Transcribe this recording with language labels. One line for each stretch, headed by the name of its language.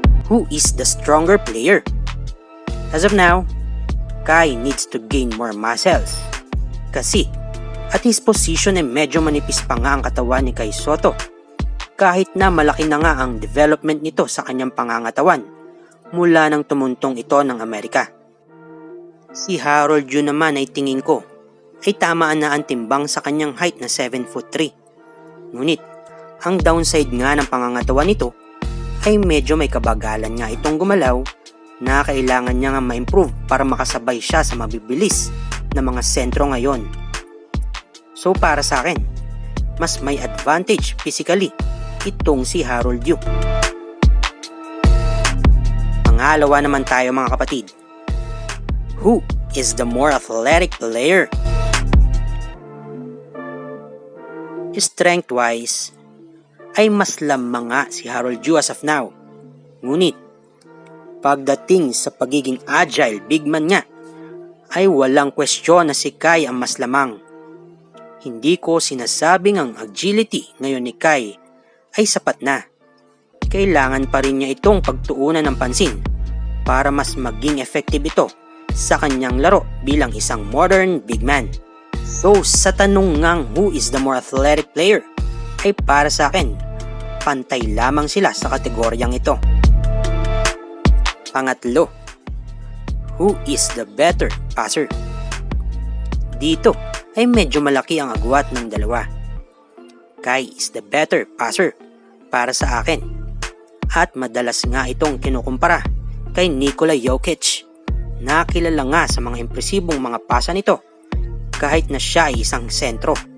English: Who is the stronger player? As of now, Kai needs to gain more muscles.
Filipino: Kasi,
English: at his position
Filipino: ay medyo manipis pa nga ang katawan ni Kai Sotto. Kahit na malaki na nga ang development nito sa kanyang pangangatawan mula nang tumuntong ito ng Amerika. Si Harold Yu naman ay tingin ko ay tamaan na ang timbang sa kanyang height na 7'3". Ngunit, ang downside nga ng pangangatawan nito ay medyo may kabagalan nga itong gumalaw na kailangan niya nga ma-improve para makasabay siya sa mabibilis na mga sentro ngayon. So para sa akin, mas may advantage physically itong si Harold Yu. Pangalawa naman tayo mga kapatid.
English: Who is the more athletic player?
Filipino: Strength-wise, ay mas lamang nga si Harold Yu
English: as of now.
Filipino: Ngunit, pagdating sa pagiging agile big man nga, ay walang kwestiyon na si Kai ang mas lamang. Hindi ko sinasabing ang agility ngayon ni Kai ay sapat na. Kailangan pa rin niya itong pagtuunan ng pansin para mas maging effective ito sa kanyang laro bilang isang modern big man. So sa tanong ngang
English: who is the more athletic player,
Filipino: ay para sa akin, pantay lamang sila sa kategoryang ito.
English: Pangatlo, who is the better passer?
Filipino: Dito ay medyo malaki ang agwat ng dalawa.
English: Kai is the better passer
Filipino: para sa akin. At madalas nga itong kinukumpara kay Nikola Jokic na kilala nga sa mga impresibong mga pasa nito kahit na siya ay isang sentro.